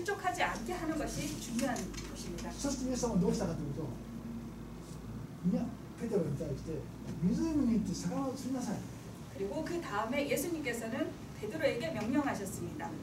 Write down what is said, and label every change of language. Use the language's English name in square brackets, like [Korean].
[Korean] 실족하지 않게 하는 것이 중요한 것입니다. [Japanese] そしてイエス様はどうしたかというと、ペテロに対して湖に行って魚を釣りなさい。 [Korean] 그리고 그 다음에 예수님께서는 베드로에게 명령하셨습니다.